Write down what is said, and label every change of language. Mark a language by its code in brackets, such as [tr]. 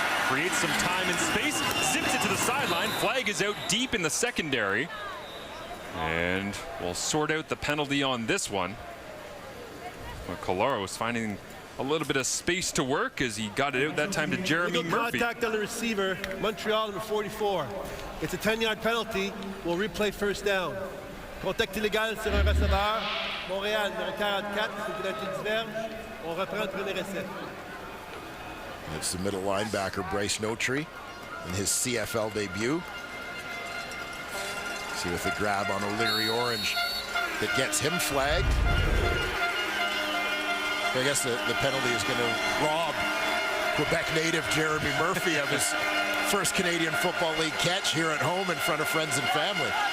[en] Creates some time and space, zips it to the sideline. Flag is out deep in the secondary. And we'll sort out the penalty on this one. Well, Collaros finding a little bit of space to work as he got it out that time to Jeremy Murphy. Contact on the receiver, Montreal number 44. It's a 10-yard penalty. We'll replay first down. [fr] Contact illégal sur un receveur. Montréal numéro 44. C'est une penalty diverge. On reprend le premier essai. [en] It's the middle linebacker Bryce Notree in his CFL debut. See with the grab on O'Leary Orange that gets him flagged. I guess the penalty is going to rob Quebec native Jeremy Murphy of his first Canadian Football League catch here at home in front of friends and family.